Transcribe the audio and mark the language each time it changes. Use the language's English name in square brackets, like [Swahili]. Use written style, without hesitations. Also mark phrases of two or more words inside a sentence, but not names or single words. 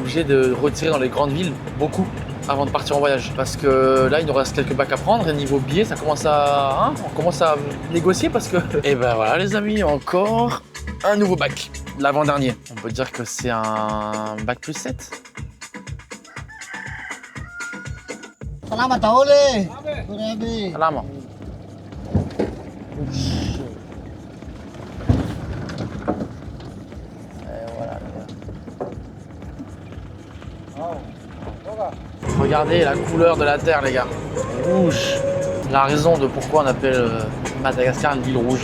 [French] T'es obligé de retirer dans les grandes villes beaucoup. avant de partir en voyage. Parce que là, il nous reste quelques bacs à prendre et niveau billets, ça commence à... on commence à négocier parce que... Et ben voilà les amis, encore un nouveau bac. L'avant-dernier. On peut dire que c'est un bac plus 7. Salamat tahole. Grabe. Salam. Regardez la couleur de la terre, les gars. Rouge. La raison de pourquoi on appelle Madagascar l'île rouge.